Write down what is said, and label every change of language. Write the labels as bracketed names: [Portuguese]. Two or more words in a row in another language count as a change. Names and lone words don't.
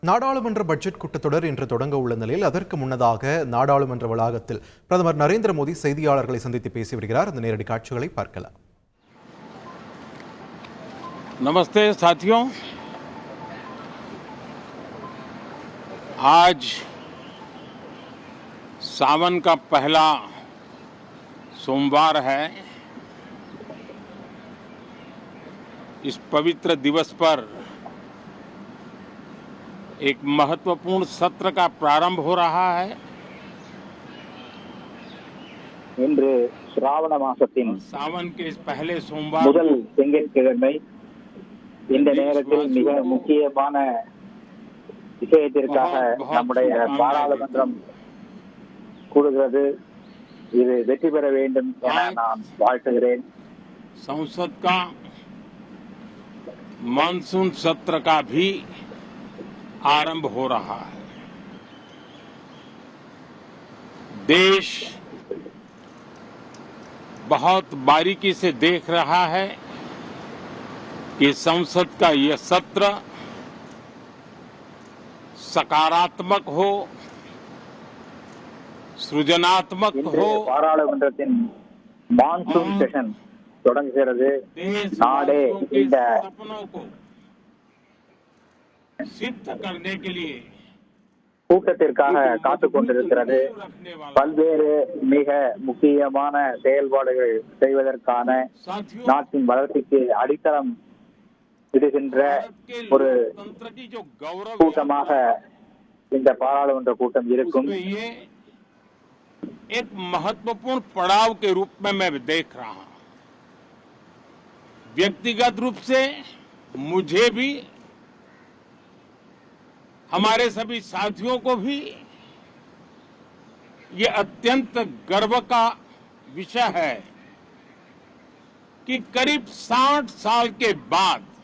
[Tamil] நாடாளுமன்ற பட்ஜெட் கூட்டத்தொடர் இன்று தொடங்க உள்ள நிலையில் அதற்கு முன்னதாக நாடாளுமன்ற வளாகத்தில் பிரதமர் நரேந்திர மோடி செய்தியாளர்களை சந்தித்து பேசி வருகிறார். அந்த நேரடி காட்சிகளை பார்க்கலாம். [Hindi] नमस्ते साथियों, आज सावन का पहला सोमवार है। इस पवित्र दिवस पर एक महत्वपूर्ण सत्र का प्रारंभ हो रहा है। [Tamil] இன்று சிராவண மாசத்தின் [Hindi] सावन के इस पहले सोमवार [Tamil] முதல் திங்கட்கிழமை இந்த நேரத்தில் மிக முக்கியமான விஷயத்திற்காக நம்முடைய பாராளுமன்றம் கூடுகிறது. இது வெற்றி பெற வேண்டும் என நான் வாழ்த்துகிறேன். [Hindi] संसद का मानसून सत्र का भी आरंभ हो रहा है। देश बहुत बारीकी से देख रहा है कि संसद का यह सत्र सकारात्मक हो, सृजनात्मक हो। [Tamil] பாராளுமன்றத்தின் [English] monsoon session [Tamil] தொடங்குகிறது. நாடே இந்த [Hindi] सपनों को सिद्ध करने के लिए [Tamil] கூட்டத்திற்காக காத்துக் கொண்டிருக்கிறது. பல்வேறு மிக முக்கியமான செயல்பாடுகள் செய்வதற்கான நாட்டின் வளர்ச்சிக்கு அடித்தளம் விடுகின்ற ஒரு கூட்டமாக இந்த பாராளுமன்ற கூட்டம் இருக்கும். [Hindi] एक महत्वपूर्ण पड़ाव के रूप में मैं देख रहा हूं। व्यक्तिगत रूप से मुझे भी, हमारे सभी साथियों को भी ये अत्यंत गर्व का विषय है कि करीब 60 साल के बाद